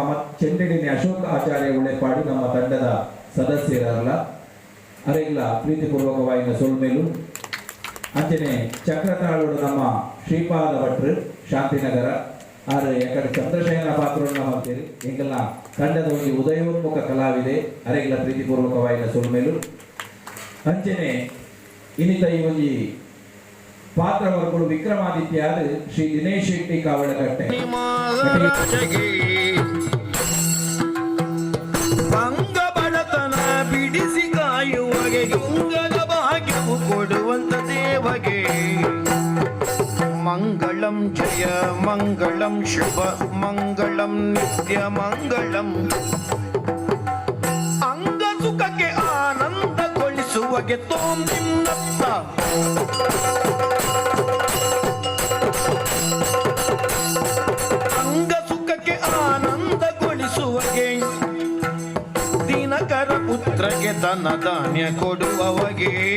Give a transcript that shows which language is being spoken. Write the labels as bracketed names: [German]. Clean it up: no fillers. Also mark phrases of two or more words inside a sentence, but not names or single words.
[Tulu] ಚೆಂಡಿನಿ ಅಶೋಕ ಆಚಾರ್ಯ ಉಳ್ಳೆಪಾಡಿ ನಮ್ಮ ತಂಡದ ಸದಸ್ಯರಲ್ಲ ಅರೆಲ್ಲ ಪ್ರೀತಿಪೂರ್ವಕವಾಯಿನ ಸೊಲ್ಮೇಲು ಅಂಚನೆ ಚಕ್ರತಾಳೋಡು ನಮ್ಮ ಶ್ರೀಪಾದ ಭಟ್ರು ಶಾಂತಿನಗರ ಆದ್ರೆ ಯಾಕಡೆ ಚಂದ್ರಶೇಖರ [Kannada] ಪಾತ್ರವನ್ನು ಮಾಡ್ತೀರಿ [Tulu] ಎಂಗೆಲ್ಲ ತಂಡದ ಒಂದು ಉದಯೋನ್ಮುಖ ಕಲಾವಿದೆ ಅರೆಲ್ಲ ಪ್ರೀತಿಪೂರ್ವಕವಾಯಿನ ಸೊಲ್ಮೇಲು ಅಂಚನೆ ಇನ್ನಿತ ಈ ಒಂದು ಪಾತ್ರವರ್ಗಗಳು ವಿಕ್ರಮಾದಿತ್ಯ ಶ್ರೀ ದಿನೇಶ್ ಶೆಟ್ಟಿ ಕಾವಳಕಟ್ಟೆ [Kannada] ಅಂಗ ಬಡತನ ಬಿಡಿಸಿ ಕಾಯುವಗೆ ಗುಂಗದ ಭಾಗ್ಯವು ಕೊಡುವಂತ ದೇವಗೆ ಮಂಗಳಂ ಜಯ ಮಂಗಳಂ ಶುಭ ಮಂಗಳಂ ನಿತ್ಯ ಮಂಗಳಂ ಅಂಗ ಸುಖಕ್ಕೆ ಆನಂದಗೊಳಿಸುವಗೆ ತೋಂಬಿನ್ನತ್ತ ಅಂಗ ಸುಖಕ್ಕೆ ಆನಂದಗೊಳಿಸುವಗೆ ದಿನಕರ ಪುತ್ರಗೆ ತನ್ನ ಧಾನ್ಯ ಕೊಡುವವಗೆ